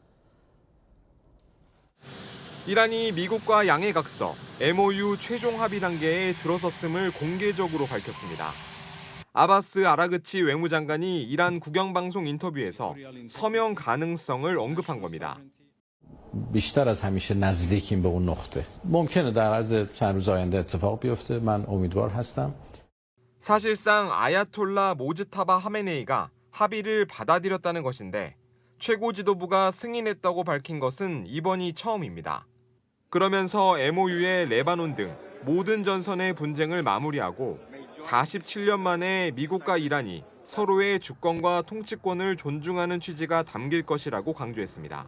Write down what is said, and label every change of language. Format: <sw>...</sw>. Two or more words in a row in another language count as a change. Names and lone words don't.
<ko>이란이 미국과 양해각서, MOU 최종 합의 단계에 들어섰음을 공개적으로 밝혔습니다. 아바스 아라그치 외무장관이 이란 국영방송 인터뷰에서 서명 가능성을 언급한 겁니다.</ko> <fa>بیشتر از همیشه نزدیکیم به اون نقطه. ممکنه در عرض چند روز آینده اتفاق بیفته. من امیدوار هستم.</fa> <ko>사실상 아야톨라 모즈타바 하메네이가 합의를 받아들였다는 것인데 최고 지도부가 승인했다고 밝힌 것은 이번이 처음입니다. 그러면서 MOU에 레바논 등 모든 전선의 분쟁을 마무리하고 47년 만에 미국과 이란이 서로의 주권과 통치권을 존중하는 취지가 담길 것이라고 강조했습니다.</ko>